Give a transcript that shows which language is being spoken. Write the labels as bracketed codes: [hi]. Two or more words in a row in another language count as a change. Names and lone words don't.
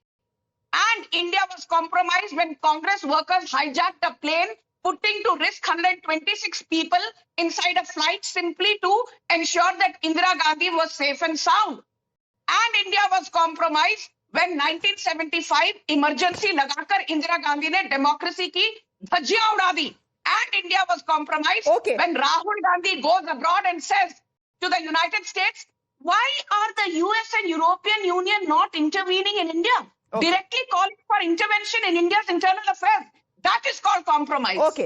[en] And India was compromised when Congress workers hijacked a plane, putting to risk 126 people inside a flight simply to ensure that Indira Gandhi was safe and sound. And India was compromised when 1975 emergency [hi] लगाकर इंदिरा गांधी ने डेमोक्रेसी की धज्जियां उड़ा दी. [en] And India was compromised when Rahul Gandhi goes abroad and says to the United States, why are the US and European Union not intervening in India? Directly calling for intervention in India's internal affairs. That is called compromise. Okay.